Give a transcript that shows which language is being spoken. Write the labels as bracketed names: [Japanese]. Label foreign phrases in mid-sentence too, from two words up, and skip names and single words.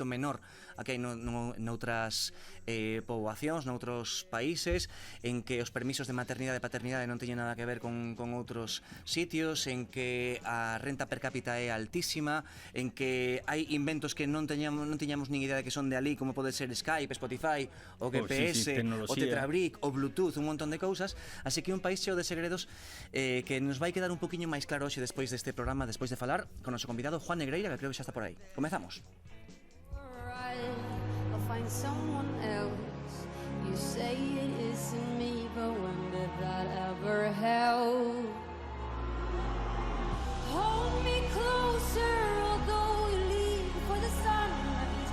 [Galician] menor a que hai noutras poboacións, noutros países, en que os permisos de maternidade e paternidade non teñen nada que ver con outros sitios, en que a renta per cápita é altísima, en que hai inventos que non tiñamos nin idea de que son de ali, como pode ser Skype, Spotify, o GPS, o Tetrabric, o Bluetooth, un montón de cousas, así que un país cheo de segredos que nos vai quedar un poquinho máis claro hoxe despois deste programa, despois de falar con o noso convidado Juan Negreira, que creo que xa está por aí. Comezamos. [English] I'll find someone else. You say it isn't me, but when did that ever help? Hold me closer, although you leave for the sunrise.